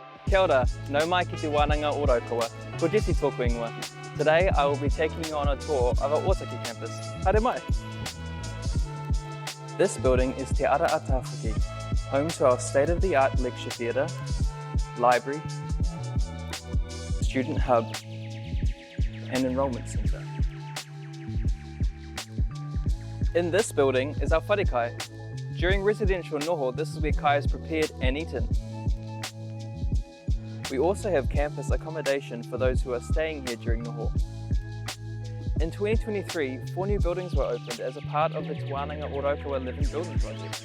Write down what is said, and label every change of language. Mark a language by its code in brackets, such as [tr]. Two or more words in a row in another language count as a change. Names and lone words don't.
[mi] Kia ora, nau mai ki te Wānanga o Raukawa, ko Jesse tōku ingoa. [en] Today I will be taking you on a tour of our Otaki campus. [mi] Haere mai! [en] This building is Te Ara a Tāwhaki, home to our state-of-the-art lecture theatre, library, student hub and enrolment centre. In this building is our [mi] whare kai. [en] During residential noho, this is where kai is prepared and eaten. We also have campus accommodation for those who are staying here during noho. In 2023, 4 new buildings were opened as a part of the Te Wānanga o Raukawa Living Building Project.